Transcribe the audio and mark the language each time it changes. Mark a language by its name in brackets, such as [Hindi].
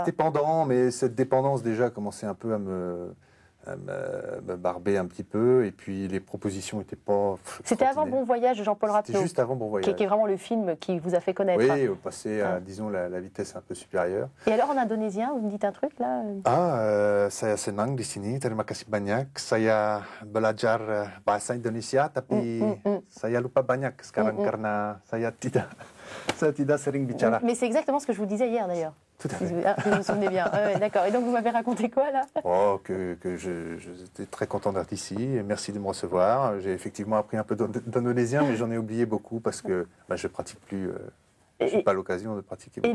[French] C'était pendant, mais cette dépendance déjà commençait un peu à me barber un petit peu, et puis les propositions n'étaient pas... C'était avant Bon Voyage de Jean-Paul Rapneau. C'était juste avant Bon Voyage. Qui est vraiment le film qui vous a fait connaître. Oui, passer à, disons, la vitesse un peu supérieure. Et alors en indonésien, vous me dites un truc là? [Indonesian] Saya senang di sini, terima kasih banyak. Saya belajar bahasa Indonesia, tapi saya lupa banyak sekarang karena saya tidak sering bicara. [French] Mais c'est exactement ce que je vous disais hier d'ailleurs. Tout à fait. Vous vous souvenez bien. D'accord. Et donc vous m'avez raconté quoi là? Que j'étais très content d'être ici. Et merci de me recevoir. J'ai effectivement appris un peu d'indonésien, mais j'en ai oublié beaucoup parce que je pratique plus. Je n'ai pas l'occasion de pratiquer beaucoup.